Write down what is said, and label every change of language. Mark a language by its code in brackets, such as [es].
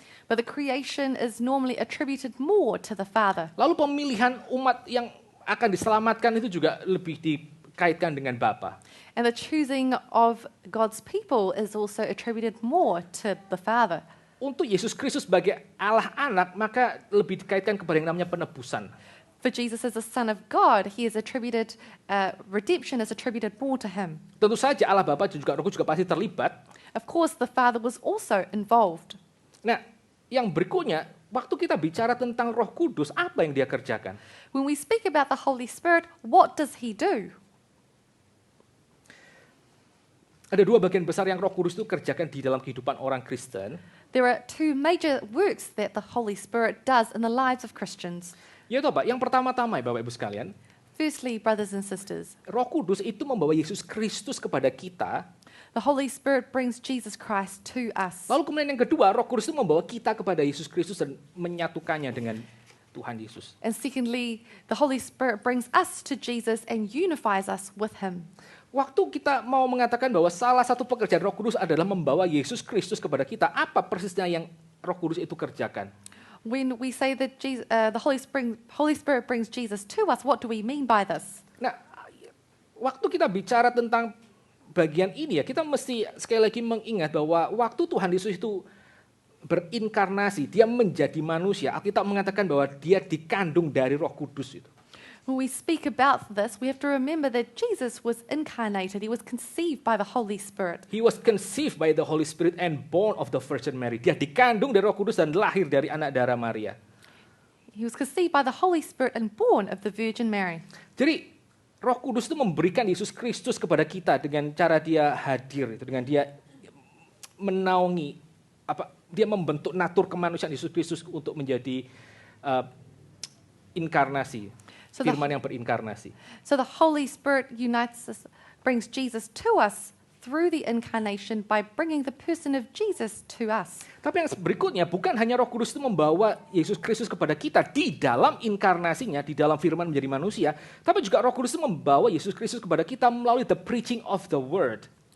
[en] But the creation is normally attributed more to the Father. [id] Lalu pemilihan umat yang akan diselamatkan itu juga lebih dikaitkan dengan Bapa. [en] And the choosing of God's people is also attributed more to the Father. [id] Untuk Yesus Kristus sebagai Allah Anak, maka lebih dikaitkan kepada yang namanya penebusan. [en] For Jesus as the Son of God, he is attributed, redemption is attributed more to him. [id] Tentu saja Allah Bapa juga Roh Kudus juga pasti terlibat. [en] Of course, the Father was also involved. [id] Nah, yang berikutnya, waktu kita bicara tentang Roh Kudus, apa yang dia kerjakan? [en] When we speak about the Holy Spirit, what does he do? [id] Ada dua bagian besar yang Roh Kudus itu kerjakan di dalam kehidupan orang Kristen. [en] There are two major works that the Holy Spirit does in the lives of Christians. [id] Yaitu apa? Yang pertama-tama, Bapak Ibu sekalian, [en] Firstly, brothers and sisters, [id] Roh Kudus itu membawa Yesus Kristus kepada kita. [en] the Holy Spirit brings Jesus Christ to us. [id] Lalu kemudian yang kedua, Roh Kudus itu membawa kita kepada Yesus Kristus dan menyatukannya dengan Tuhan Yesus. [en] And secondly, the Holy Spirit brings us to Jesus and unifies us with him. [id] Waktu kita mau mengatakan bahwa salah satu pekerjaan Roh Kudus adalah membawa Yesus Kristus kepada kita, apa persisnya yang Roh Kudus itu kerjakan? [en] When we say that the Holy Spirit brings Jesus to us, what do we mean by this? [id] Nah, waktu kita bicara tentang bagian ini ya, kita mesti sekali lagi mengingat bahwa waktu Tuhan Yesus itu berinkarnasi, dia menjadi manusia, Alkitab mengatakan bahwa dia dikandung dari Roh Kudus itu. [en] When we speak about this, we have to remember that Jesus was incarnated. He was conceived by the Holy Spirit. He was conceived by the Holy Spirit and born of the Virgin Mary. [id] Dia dikandung dari Roh Kudus dan lahir dari anak darah Maria. [en] He was conceived by the Holy Spirit and born of the Virgin Mary. [id] Jadi Roh Kudus itu memberikan Yesus Kristus kepada kita dengan cara dia hadir, itu dengan dia menaungi, dia membentuk natur kemanusiaan Yesus Kristus untuk menjadi inkarnasi. Firman yang berinkarnasi. [en] So the Holy Spirit unites us, brings Jesus to us through the incarnation by bringing the person of Jesus to us. [id] Tapi yang berikutnya bukan hanya Roh Kudus itu membawa Yesus Kristus kepada kita di dalam inkarnasinya, di dalam firman menjadi manusia, tapi juga Roh Kudus itu membawa Yesus Kristus kepada kita melalui [en] the preaching of the word.